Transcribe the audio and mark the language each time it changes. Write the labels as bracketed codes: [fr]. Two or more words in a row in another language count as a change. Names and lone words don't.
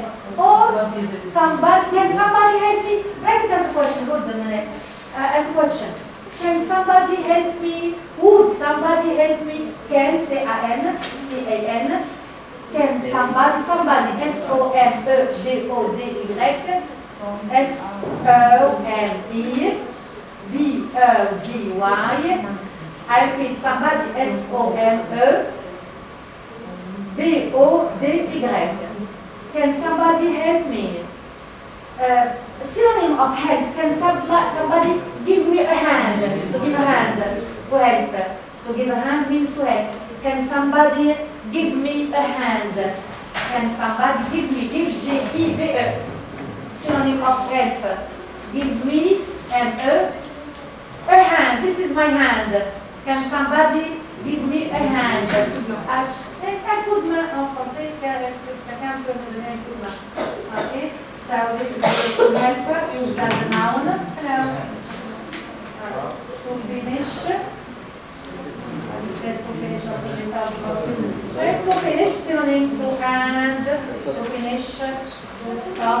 [en] Or somebody. Can somebody help me? Write it as a question. Good, as a question. Can somebody help me? Would somebody help me? Can, C-A-N, C-A-N. Can somebody, S-O-M-E-D-O-D-Y, S-O-M-E, B-O-D-Y. I repeat, somebody, S-O-M-E-B-O-D-Y. Can somebody help me? Synonym of help. Can somebody give me a hand? To give a hand, to help. To give a hand means to help. Can somebody give me a hand? Can somebody give me? Give G-E-V-E. Synonym of help. Give me M-E. A hand. This is my hand. Can somebody give me a hand? [fr] Un coup de main en français. Quelqu'un peut me donner un coup de main. [en] Okay. So this is to help is that the noun. Hello. To finish. As we said, to finish or to finish, synonym to end, to finish, to stop.